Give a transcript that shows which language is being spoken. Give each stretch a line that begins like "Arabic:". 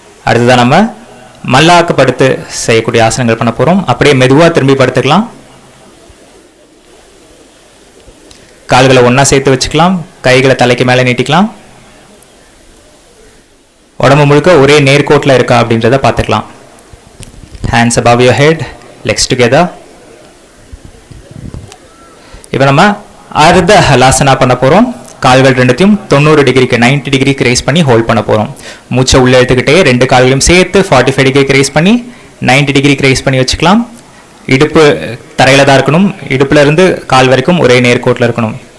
Tamil: அடுத்ததான் நம்ம மல்லாக்கு படுத்து செய்யக்கூடிய ஆசனங்கள் பண்ண போகிறோம். அப்படியே மெதுவாக திரும்பி படுத்துக்கலாம். கால்களை ஒன்றா சேர்த்து வச்சுக்கலாம். கைகளை தலைக்கு மேலே நீட்டிக்கலாம். உடம்பு முழுக்க ஒரே நேர்கோட்டில் இருக்கா அப்படின்றத பார்த்துக்கலாம்.
English: Hands above your head, legs together.
Tamil: இப்போ நம்ம அர்த்த ஹலாசனா பண்ண போகிறோம். கால்கள் ரெண்டுத்தையும் 90 டிகிரிக்கு 90 டிகிரிக்கு ரைஸ் பண்ணி ஹோல்ட் பண்ண போகிறோம். மூச்சை உள்ளே எடுத்துக்கிட்டே 2 கால்களையும் சேர்த்து 45 டிகிரிக்கு ரைஸ் பண்ணி 90 டிகிரிக்கு ரைஸ் பண்ணி வச்சுக்கலாம். இடுப்பு தரையில் தான் இருக்கணும். இடுப்புல இருந்து கால் வரைக்கும் ஒரே நேர்கோட்டில் இருக்கணும்.